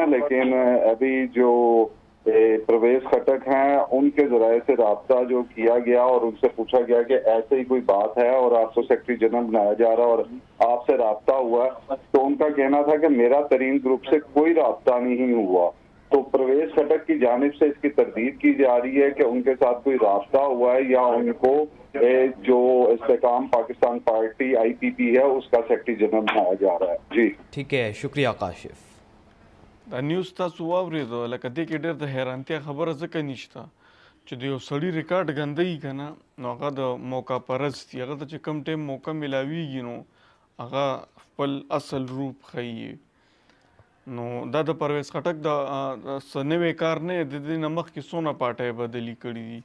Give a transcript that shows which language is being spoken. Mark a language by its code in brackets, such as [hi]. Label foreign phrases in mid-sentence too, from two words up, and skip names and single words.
[ur] لیکن ابھی جو پرویز خٹک ہیں ان کے ذرائع سے رابطہ جو کیا گیا اور ان سے پوچھا گیا کہ ایسے ہی کوئی بات ہے اور آپ کو [en] secretary general [ur] بنایا جا رہا ہے اور آپ سے رابطہ ہوا، تو ان کا کہنا تھا کہ میرا ترین گروپ سے کوئی رابطہ نہیں ہوا. تو پرویز خٹک کی جانب سے اس کی تردید کی جا رہی ہے کہ ان کے ساتھ کوئی رابطہ ہوا ہے یا ان کو جو استحکام پاکستان پارٹی IPP ہے اس کا [en] secretary general [ur] بنایا جا رہا ہے. جی ٹھیک ہے، شکریہ کاشف. [ps] دا نیوز تاسو واورېدو. لکه دې کې ډېر د حیرانتیا خبره ځکه نشته چې د یو سړي ریکارډ ګندوي که نه نو هغه د موقع پرست دي. هغه ته چې کوم ټایم موقع میلاویږي نو هغه خپل اصل روپ ښیي. نو دا د پرویز خټک د څه نوی کار نه د دې نه مخکې څونه پارټۍ بدلي کړي دي.